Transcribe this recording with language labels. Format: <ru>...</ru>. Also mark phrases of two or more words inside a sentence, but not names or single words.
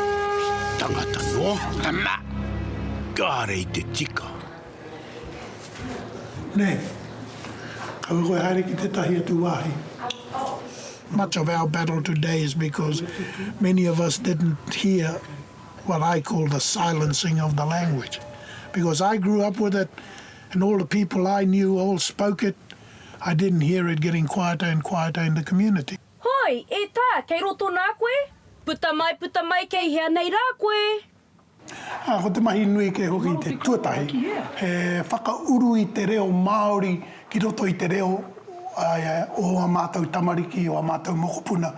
<en>Much of our battle today is because many of us didn't hear what I call the silencing of the language. Because I grew up with it, and all the people I knew all spoke it, I didn't hear it getting quieter and quieter in the community.</en> <mi>Hoi, e tā, kei roto nā koe? Puta mai, kei hea nei rā koe? Ko te mahi nui ke hoki te tuatahi. He whakauru I te reo Māori ki roto I te reo o a mātou tamariki, o a mātou mokopuna.</mi>